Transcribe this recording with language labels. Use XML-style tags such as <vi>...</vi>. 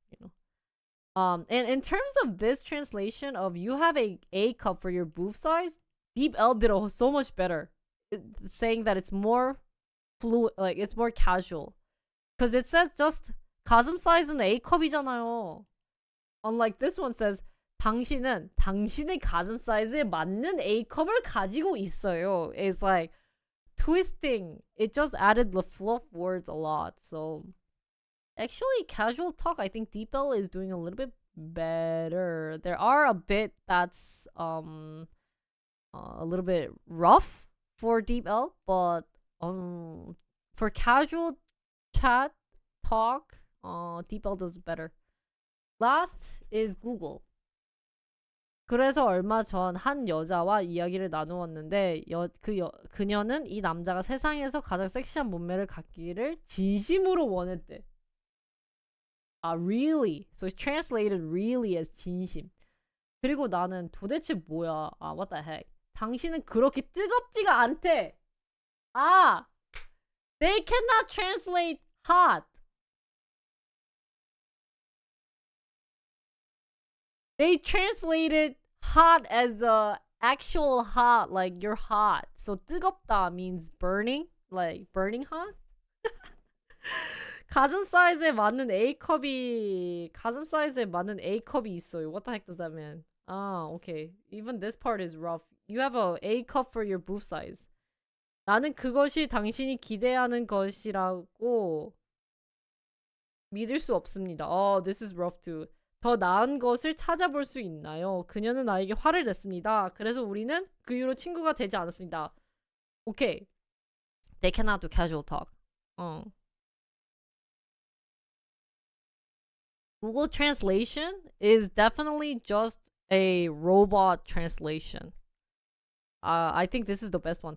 <en>You know. And in terms of this translation of you have a cup for your boob size, deepL did so much better, saying that it's more fluid, like it's more casual, because it says just</en> <ko>가슴 사이즈는 A 컵이잖아요.</ko> <en>Unlike this one says</en> <ko>당신은 당신의 가슴 사이즈에 맞는 A 컵을 가지고 있어요.</ko> <en>It's like twisting. It just added the fluff words a lot. So actually, casual talk, I think deepL is doing a little bit better. There are a bit that's a little bit rough for deepL, but for casual chat talk, deepL does better. Last is Google.</en> <ko>그래서 얼마 전 한 여자와 이야기를 나누었는데 그녀는 이 남자가 세상에서 가장 섹시한 몸매를 갖기를 진심으로 원했대.</ko> <en>Really? So it's translated really as 진심.</en> <ko>그리고 나는 도대체 뭐야?</ko> <en>What the heck?</en> <ko>당신은 그렇게 뜨겁지가 않대.</ko> <en>Ah, they cannot translate hot. They translated hot as actual hot, like you're hot. So 뜨겁다 means burning, like burning hot.</en> <ko>가슴 사이즈에 맞는 A컵이 있어요.</ko> <en>What the heck does that mean? Ah, okay. Even this part is rough. You have a A cup for your boob size.</en> <ko>나는 그것이 당신이 기대하는 것이라고 믿을 수 없습니다.</ko> <en>Oh, this is rough too.</en> <ko>더 나은 것을 찾아볼 수 있나요? 그녀는 나에게 화를 냈습니다. 그래서 우리는 그 이후로 친구가 되지 않았습니다.</ko> <en>Okay. They cannot do casual talk. Google Translation is definitely just a robot translation. I think this is the best one.</en>